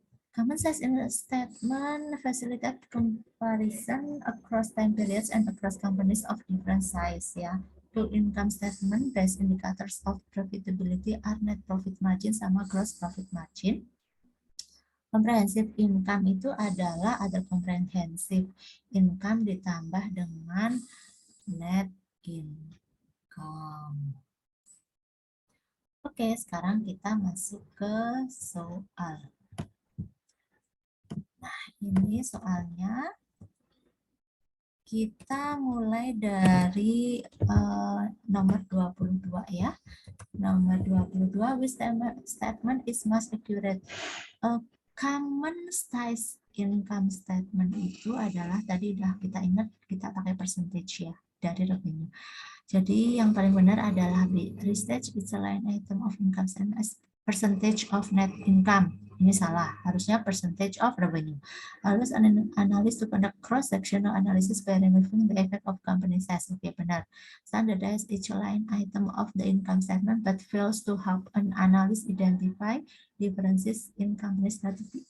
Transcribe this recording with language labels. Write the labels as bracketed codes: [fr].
[en] Common sense statement facilitate comparison across time periods and across companies of different size ya. Two income statement based indicators of profitability are net profit margin sama gross profit margin. [id] Comprehensive income itu adalah ada comprehensive income ditambah dengan net income. Oke, sekarang kita masuk ke soal. Nah, ini soalnya Kita mulai dari nomor 22 ya. Nomor 22, [en] which statement is most accurate? [id] Common size income statement itu adalah, tadi udah kita ingat, kita pakai percentage ya, dari revenue. Jadi yang paling benar adalah B. [en] Restage is a line item of income statement as percentage of net income. [id] Ini salah, harusnya [en] percentage of revenue. Allows an analyst to conduct cross-sectional analysis by removing the effect of company size. [id] Oke, benar. [en] Standardize each line item of the income statement but fails to help an analyst identify differences in company strategy.